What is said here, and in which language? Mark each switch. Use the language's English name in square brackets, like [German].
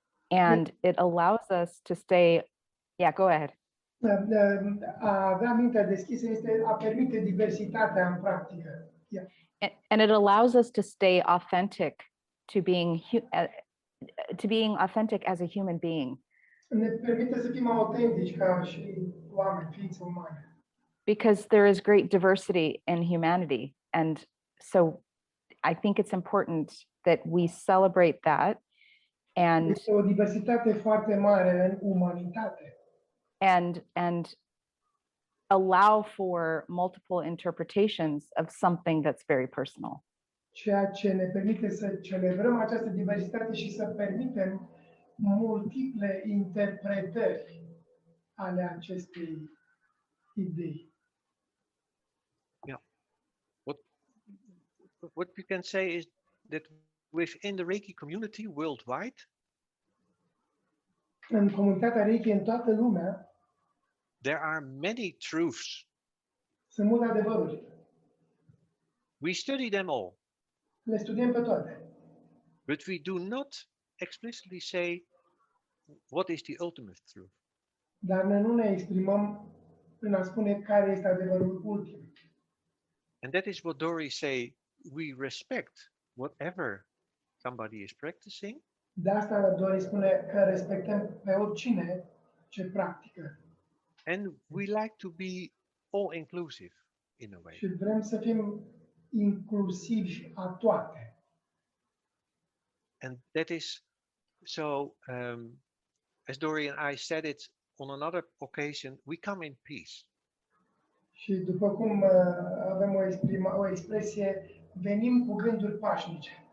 [English] And it allows us to stay, yeah, go ahead. [Romanian] A avea mintea deschisă este a permite diversitatea în practică. [English] Yeah. And it allows us to stay authentic to being authentic as a human being. [Romanian] Ne permite să fim autentici ca și oameni, ființe umane. [English] Because there is great diversity in humanity. And so I think it's important that we celebrate that and [Romanian] Este o diversitate foarte mare în umanitate. [English] and allow for multiple interpretations of something that's very personal. [Romanian] Ceea ce ne permite să celebrăm această diversitate și să permitem multiple interpretări ale acestei idei. [English] Yeah. What we can say is that within the Reiki community worldwide, [Romanian] În comunitatea Reiki, în toată lumea, [English] there are many truths. [Romanian] sunt multe adevăruri. [English] We study them all, [Romanian] Le studiem pe toate. [English] but we do not explicitly say what is the ultimate truth. [Romanian] Dar noi nu ne exprimăm prin a spune care este adevărul ultim. [English] And that is what Dori say, we respect whatever somebody is practicing, [Romanian] De asta Dori spune că respectăm pe oricine ce practică. [English] and we like to be all-inclusive in a way. [Romanian] Și vrem să fim inclusivi a toate. [English] And that is so, as Dori and I said it on another occasion, we come in peace. [Romanian] Și după cum avem o expresie, venim cu gânduri pașnice.